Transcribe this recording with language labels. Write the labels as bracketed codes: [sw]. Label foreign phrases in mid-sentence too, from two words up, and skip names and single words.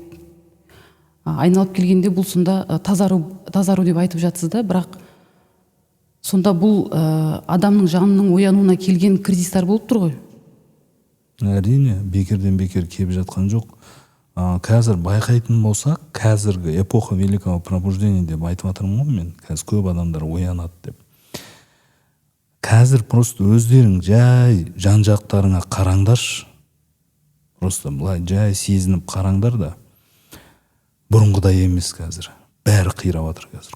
[kk] Айналып келгенде бұл сонда тазару деп айтып жатсыз да, бірақ сонда бұл адамның жанының оянуына келген кризистар болып тұр ғой. Әрине, бекерден бекер келіп жатқан жоқ. Қазір байқайтын болсақ, қазіргі [ru] эпоха великого пробуждения [kk] деп айтып жатырмын ғой мен. Қазір көп адамдар оянады деп. Қазір просто өздерің жай жан-жақтарыңа қараңдаршы. Просто былай жай сезініп қараңдар да. Бұрынғыдай емес қазір. Бәрі қирап жатыр қазір.